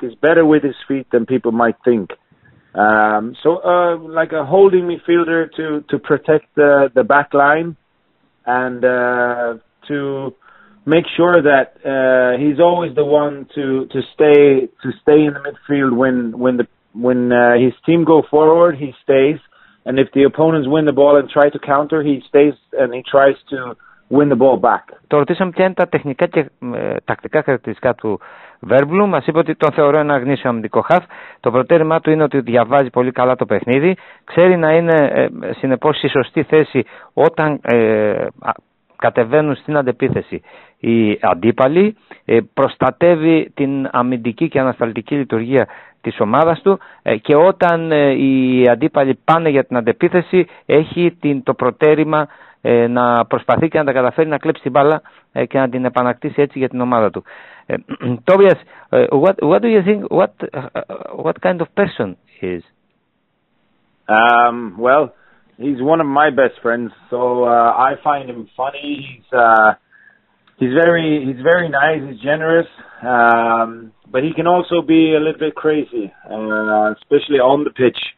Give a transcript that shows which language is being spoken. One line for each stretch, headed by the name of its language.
English: He's better with his feet than people might think. So like a holding midfielder to protect the back line and to make sure that he's always the one to stay in the midfield when his team go forward, he stays, and if the opponents win the ball and try to counter, he stays and he tries to win the ball back.
Greek: Το ρωτήσαμε ποια είναι τα τεχνικά και τακτικά χαρακτηριστικά του Βέρμπλουμ. Μας είπε ότι τον θεωρώ ένα γνήσιο αμυντικό χαφ. Το προτέρημά του είναι ότι διαβάζει πολύ καλά το παιχνίδι. Ξέρει να είναι συνεπώς στη σωστή θέση όταν κατεβαίνουν στην αντεπίθεση οι αντίπαλοι. Προστατεύει την αμυντική και ανασταλτική λειτουργία της ομάδας του και όταν οι αντίπαλοι πάνε για την αντεπίθεση έχει το προτέρημα να προσπαθεί και να τα καταφέρει να κλέψει την μπάλα και να την επανακτήσει έτσι για την ομάδα του.
English: Tobias, what do you think? What kind of person he is? Well, he's one of my best friends, so I find him funny. He's very nice. He's generous, but he can also be a little bit crazy, especially on the pitch.